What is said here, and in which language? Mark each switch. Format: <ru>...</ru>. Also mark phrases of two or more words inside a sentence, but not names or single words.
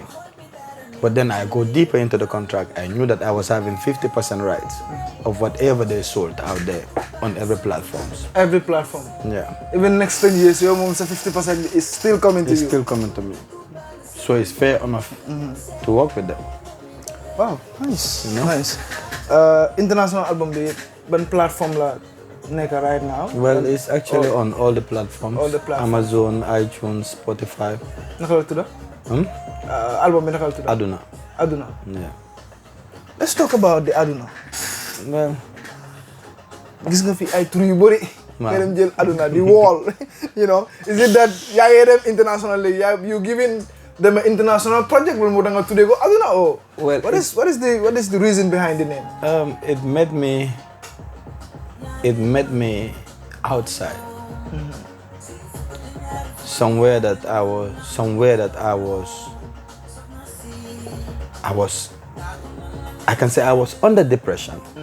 <en>But then I go deeper into the contract. I knew that I was having 50% rights of whatever they sold out there on every platforms. Every platform. Yeah. Even next 10 years, your mom said 50% is still coming to you. It's still coming to me. So it's fair enough to work with them. Wow, nice. You know?</en> <wo>Nice.</wo> <en>International album</en> <wo>bi ban platform la nekk</wo> <en>right now? Well, it's actually on all the platforms. All the platforms. Amazon, iTunes, Spotify.</en> <wo>Naka la tudda? Album bi naka la tudda? Aduna. Aduna.</wo> <en>Yeah. Let's talk about the Aduna. Well,</en> <wo>Gis nga fi ay tur yu bëri.</wo> <en>Wow.</en> <wo>Nga dem jël Aduna di wall.</wo> <en>You know, is it that</en> <wo>yaa ngi dem</wo> <en>internationally? You giving them an international project</en> <wo>wala mu da nga tuddee ko Aduna</wo> <en>or Well, what is the reason behind the name? it made me outside. Somewhere that I can say I was under depression.</en>